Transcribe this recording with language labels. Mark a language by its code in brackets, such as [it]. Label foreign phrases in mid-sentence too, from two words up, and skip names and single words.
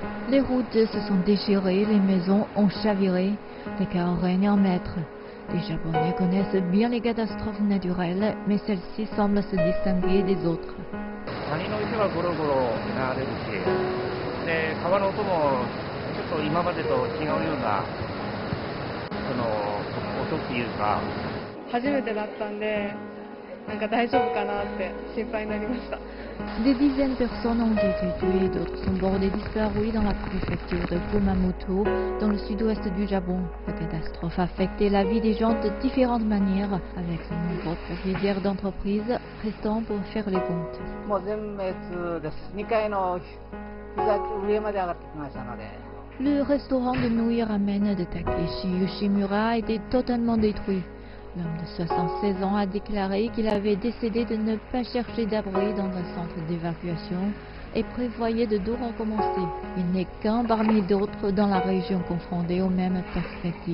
[fr] Les routes se sont déchirées, les maisons ont chaviré, les chaos règnent en maître. Les Japonais connaissent bien les catastrophes naturelles, mais celles-ci semblent se distinguer des autres. [ja] 谷の池はゴロゴロ流れるし、で川の音もちょっと今までと違うような音っていうか。初めてだったんで、なんか大丈夫かなって心配になりました。 [fr] Des dizaines de personnes ont été tuées, d'autres sont bordées disparues dans la préfecture de Kumamoto, dans le sud-ouest du Japon. La catastrophe a affecté la vie des gens de différentes manières, avec de nombreux propriétaires d'entreprises restant pour faire les comptes. [ja] もう全滅です。2階の膝上まで上がってきましたので。 [fr] Le restaurant de nouilles ramen de Takeshi Yoshimura a été totalement détruit. L'homme de 76 ans a déclaré qu'il avait décidé de ne pas chercher d'abri dans un centre d'évacuation et prévoyait de tout recommencer. Il n'est qu'un parmi d'autres dans la région confrontée aux mêmes perspectives.